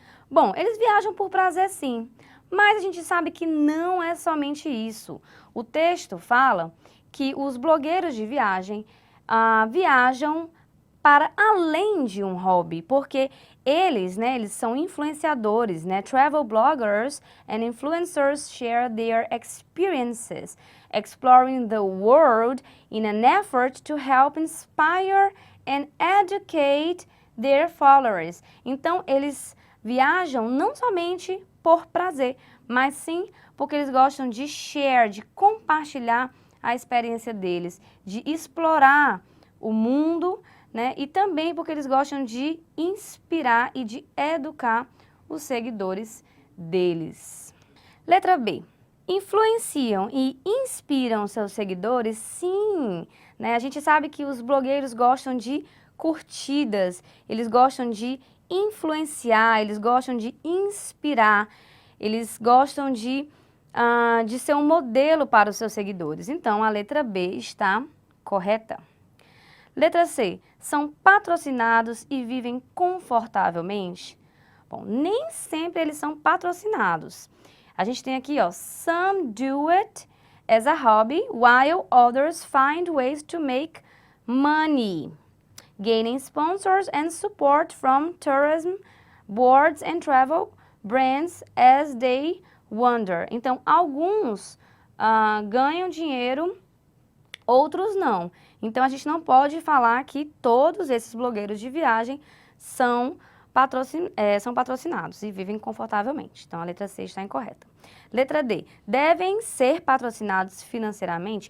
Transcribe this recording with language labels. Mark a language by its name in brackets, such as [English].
[Portuguese] Bom, eles viajam por prazer sim, mas a gente sabe que não é somente isso. O texto fala que os blogueiros de viagem viajam para além de um hobby, porque eles são influenciadores, né? [English] Travel bloggers and influencers share their experiences, exploring the world in an effort to help inspire and educate their followers. [Portuguese] Então, eles viajam não somente por prazer, mas sim porque eles gostam de share, de compartilhar a experiência deles, de explorar o mundo, né? E também porque eles gostam de inspirar e de educar os seguidores deles. Letra B. Influenciam e inspiram seus seguidores? Sim, né? A gente sabe que os blogueiros gostam de curtidas, eles gostam de influenciar, eles gostam de inspirar, eles gostam de ser um modelo para os seus seguidores. Então, a letra B está correta. Letra C. São patrocinados e vivem confortavelmente? Bom, nem sempre eles são patrocinados. A gente tem aqui, ó, [English] some do it as a hobby, while others find ways to make money, gaining sponsors and support from tourism boards and travel brands as they wander. [Portuguese] Então, alguns ganham dinheiro, outros não. Então, a gente não pode falar que todos esses blogueiros de viagem são patrocinados e vivem confortavelmente. Então, a letra C está incorreta. Letra D. Devem ser patrocinados financeiramente?